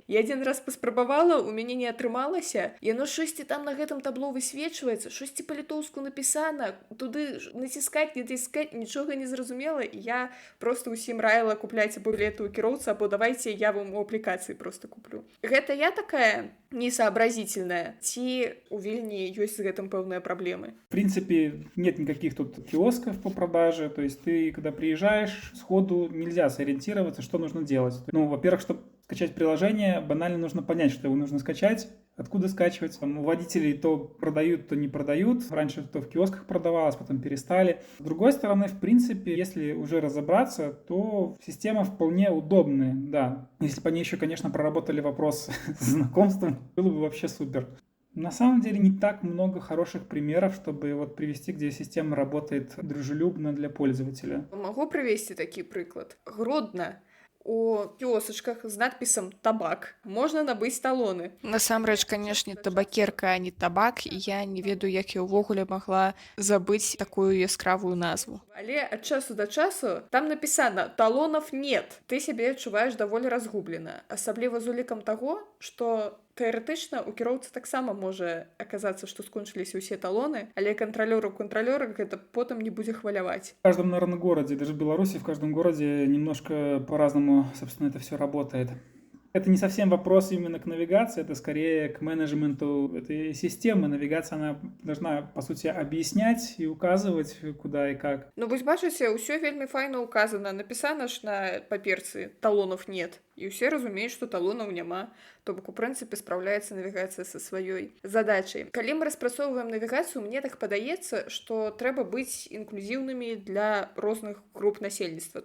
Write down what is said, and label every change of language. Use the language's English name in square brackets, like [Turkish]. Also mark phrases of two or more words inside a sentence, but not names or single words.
[Belarusian] Я адзін раз паспрабавала, у мяне не атрымалася. Яно штосьці там на гэтым табло высвечваецца, штосьці па-літоўску напісана, туды націскаць, не націскаць, нічога не зразумела. Я просто ўсім раіла: купляйце білеты ў кіроўца, або давайте я вам у аплікацыі просто куплю. Гэта я такая несообразительная, ці у Вільні ёсць з гэтым пэўныя праблемы? [Russian] В принципе, нет никаких тут киосков по продаже, то есть ты, когда приезжаешь, сходу нельзя сориентироваться, что нужно делать. Ну, во-первых, чтобы скачать приложение, банально нужно понять, что его нужно скачать, откуда скачивать. Там у водителей то продают, то не продают. Раньше то в киосках продавалось, потом перестали. С другой стороны, в принципе, если уже разобраться, то система вполне удобная, да. Если бы они еще, конечно, проработали вопрос с знакомством, было бы вообще супер. На самом деле не так много хороших примеров, чтобы вот привести, где система работает дружелюбно для пользователя. Могу привести [Belarusian] такі прыклад. Гродна. У кіосачках з надпісам «Табак» можна набыць талоны. Насамрэч, канешне, табакерка, а не табак, і я не ведаю, як я ўвогуле магла забыць такую яскравую назву. Але ад часу да часу там напісана [Russian] «Талонов нет». [Belarusian] Ты сябе адчуваеш даволі разгублена. Асабліва з улікам таго, што тэарэтычна у кіроўцы таксама можа аказацца, што скончыліся ўсе талоны, але кантралёру гэта потым не будзе хваляваць. [Russian] В каждом, наверное, городе, даже в Беларуси, в каждом городе немножко по-разному, собственно, это все работает. Это не совсем вопрос именно к навигации, это скорее к менеджменту этой системы. Навигация, она должна, по сути, объяснять и указывать, куда и как. [Belarusian] Ну, вось бачыце, ўсё вельмі файна указана. Напісана ж на паперцы [Russian] «Талонов нет». [Belarusian] І ўсе разумеюць, што талонаў няма. То бок, у прынцыпе, спраўляецца навігацыя са сваёй задачай. Калі мы распрацоўваем навігацыю, мне так падаецца, што трэба быць інклюзіўнымі для розных груп насельніцтва.